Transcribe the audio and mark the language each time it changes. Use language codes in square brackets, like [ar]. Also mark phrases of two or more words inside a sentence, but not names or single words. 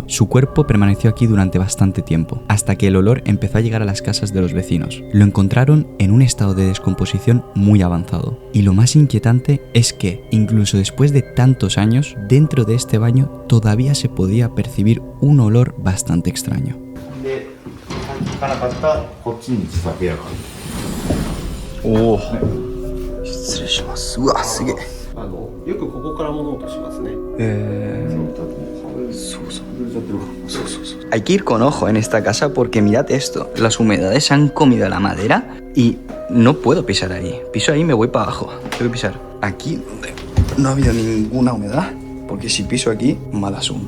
[es] Su cuerpo permaneció aquí durante bastante tiempo, hasta que el olor empezó a llegar a las casas de los vecinos. Lo encontraron en un estado de descomposición muy avanzado. Y lo más inquietante es que, incluso después de tantos años, dentro de este baño todavía se podía percibir un olor bastante extraño. Oh. [ja] 失礼します。うわ、すげえ。よくここから物音しますね。 [es] Hay que ir con ojo en esta casa porque mirad esto. Las humedades han comido la madera y no puedo pisar ahí. Piso ahí y me voy para abajo. Tengo que pisar aquí donde no ha habido ninguna humedad, porque si piso aquí, mal asunto.